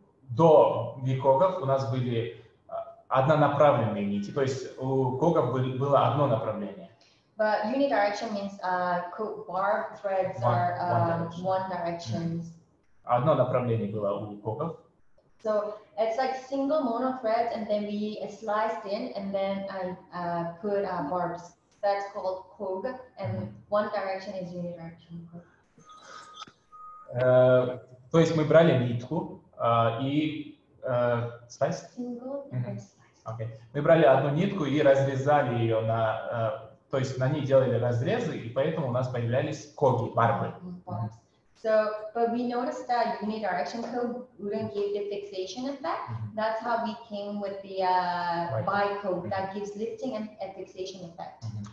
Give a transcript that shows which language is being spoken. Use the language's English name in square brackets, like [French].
[Russian] До викогов у нас были однонаправленные нити, то есть у когов было одно направление. [English] But unidirection means barb threads are one direction. [Russian] Одно направление было у когов. [English] So it's like single mono threads, and then we sliced in, and then I put barbs. That's called cog, and one direction is unidirectional. [Russian] То есть мы брали нитку и slice? [English] Single and slice. Okay. [Russian] Мы брали одну нитку и разрезали ее то есть на ней делали разрезы, и поэтому у нас появлялись коги, барбы. [English] So, but we noticed that unidirection code wouldn't give the fixation effect. That's how we came with the bi-code that gives lifting and fixation effect.